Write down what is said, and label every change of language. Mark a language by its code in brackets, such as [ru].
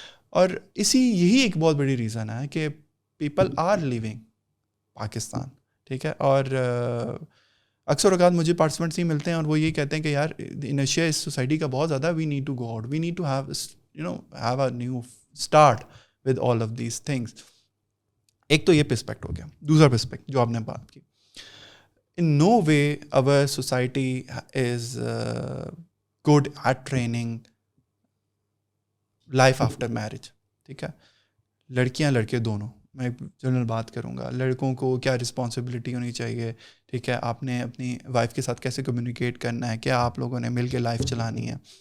[ur] اور یہی ایک بہت بڑی ریزن ہے کہ [en] people are leaving Pakistan, [ur] ٹھیک ہے. اور اکثر اوقات مجھے پارٹیسپینٹس ہی ملتے ہیں اور وہ یہی کہتے ہیں کہ یار انرشیا اس سوسائٹی کا بہت زیادہ, [en] We need to go out, we need to have a new start with all of these things. [ur] ایک تو یہ پرسپیکٹ ہو گیا. دوسرا پرسپیکٹ جو آپ نے بات کی, [en] in no way our society is good at training life after marriage, ٹھیک ہے. [ur] لڑکیاں لڑکے دونوں, میں جنرل بات کروں گا, لڑکوں کو کیا رسپانسبلٹی ہونی چاہیے, ٹھیک ہے, آپ نے اپنی وائف کے ساتھ کیسے کمیونیکیٹ کرنا ہے, کیا آپ لوگوں نے مل کے لائف چلانی ہے.